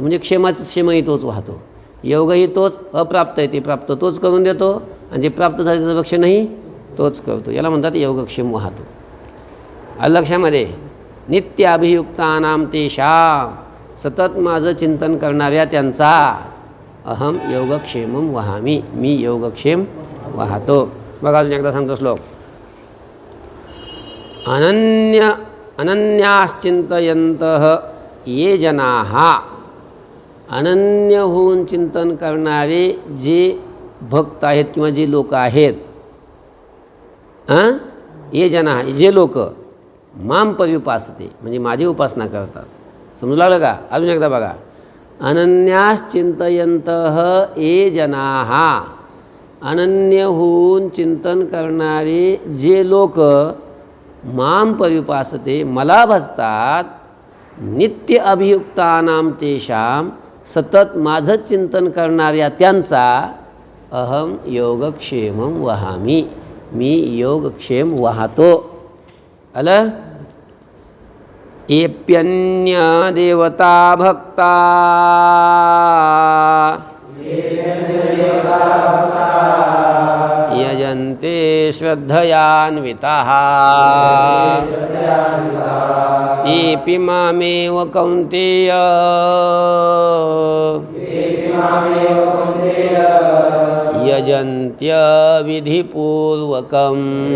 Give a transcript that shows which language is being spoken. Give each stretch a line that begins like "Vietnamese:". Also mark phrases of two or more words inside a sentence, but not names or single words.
Marathi: म्हणजे क्षेमही तोच वाहतो, योगही तोच, अप्राप्त आहे ते प्राप्त तोच करून देतो, आणि जे प्राप्त झाले त्याचं रक्षणही तोच करतो. याला म्हणतात योगक्षेम वाहतो. लक्षामध्ये
Sanskrit: नित्य अभियुक्तानाम तेषां,
Marathi: सतत माझं चिंतन करणाऱ्या त्यांचा
Sanskrit: अहम योगक्षेमं वहामी,
Marathi: मी योगक्षेम वाहतो. बघा अजून एकदा सांगतो श्लोक.
Sanskrit: अनन्याश्चिंतयन्तः ये जनाः,
Marathi: अनन्य होऊन चिंतन करणारे जे भक्त आहेत किंवा जे लोक आहेत,
Sanskrit: ये जना,
Marathi: जे लोक
Sanskrit: माम पर्युपासते
Marathi: म्हणजे माझी उपासना करतात. समजू लागलं का? अजून एकदा बघा.
Sanskrit: अनन्याश्चिंतयन्तः ये जनाः,
Marathi: अनन्य होऊन चिंतन करणारे जे लोक
Sanskrit: माम पर्युपासते
Marathi: मला भजतात,
Sanskrit: नित्य अभियुक्तानाम तेषां,
Marathi: सतत माझं चिंतन करणाऱ्या त्यांचा
Sanskrit: अहम योगक्षेमं वहामी,
Marathi: मी योगक्षेम वाहतो. आलं?
Sanskrit: एप्यन्य देवता भक्ता यजन्ते श्रद्धयान्विताः तेऽपि मामेव कौन्तेय यजन्त्य विधिपूर्वकम्.